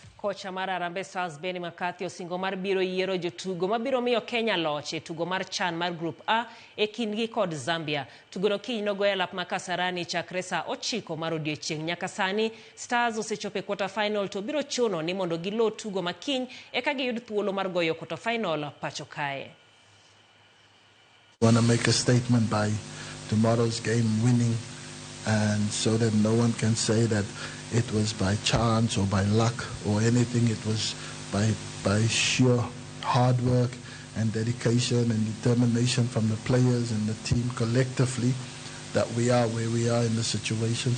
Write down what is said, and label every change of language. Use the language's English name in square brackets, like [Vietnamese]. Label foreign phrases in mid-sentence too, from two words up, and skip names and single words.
[Luo (Kenya and Tanzania)] kocha mar Harambee Stars Benny McCarthy osingo mar biro yiero jotugo mabiro miyo Kenya loch e tugo mar CHAN mar Group A e kindgi kod Zambia. Tugono kiny nogoye lap ma Kasarani chakre saa 9 mar odiechieng'. Nyaka sani Stars osechopo e [English] quarter final [Luo (Kenya and Tanzania)] to biro chuno ni mondo gilo tugo makiny eka giyud thuolo mar goyo [English] quarter final [Luo (Kenya and Tanzania)] pacho kae. [English] Want to make a statement by tomorrow's game winning, and so that no one can say that it was by chance or by luck or anything. It was by sheer hard work and dedication and determination from the players and the team collectively that we are where we are in the situation.